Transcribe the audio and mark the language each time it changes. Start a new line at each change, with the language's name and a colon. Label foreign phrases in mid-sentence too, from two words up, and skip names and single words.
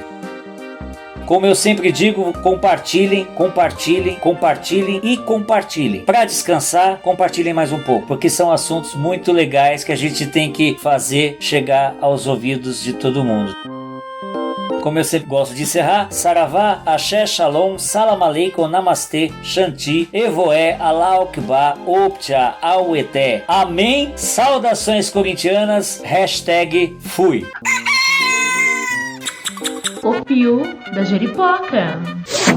Portuguese: Como eu sempre digo, compartilhem, compartilhem, compartilhem e compartilhem. Para descansar, compartilhem mais um pouco, porque são assuntos muito legais que a gente tem que fazer chegar aos ouvidos de todo mundo. Como eu sempre gosto de encerrar, Saravá, Axé, Shalom,
Arabic: سلام عليكم,
Portuguese: Namastê, Shanti, Evoé,
Arabic: الله أكبر,
Portuguese: Optia, Aueté. Amém, saudações corintianas, #fui. O Pio da Jeripoca.